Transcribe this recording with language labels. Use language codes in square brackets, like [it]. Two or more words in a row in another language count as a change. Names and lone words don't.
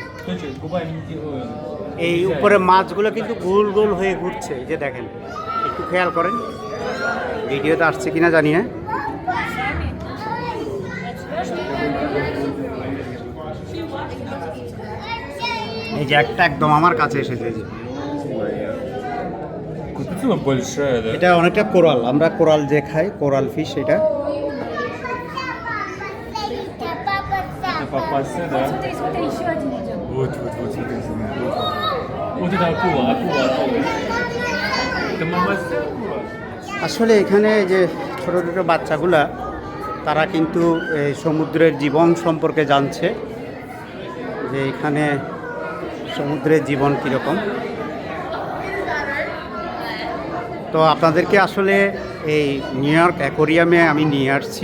[bn] এই উপরে মাছগুলো কিন্তু গোল গোল হয়ে ঘুরছে, এই যে দেখেন, একটু খেয়াল করেন, ভিডিওতে আসছে কিনা জানি না। এই যে একটা একদম আমার কাছে এসেছে, এই যে [ru] Это большая, да? [bn] এটা অনেকটা কোরাল, আমরা কোরাল যে খাই, [en] coral fish [bn] এটা। [ru] Это попасться, да? Смотри, смотри, еще один идет. Вот, смотри, смотри. Вот это акула. Это мамася акула? [bn] আসলে এখানে যে ছোটো ছোটো বাচ্চাগুলা, তারা কিন্তু এই সমুদ্রের জীবন সম্পর্কে জানছে, যে এখানে সমুদ্রের জীবন কীরকম। তো আপনাদেরকে আসলে এই নিউ ইয়র্ক অ্যাকোরিয়ামে আমি নিয়ে আসছি।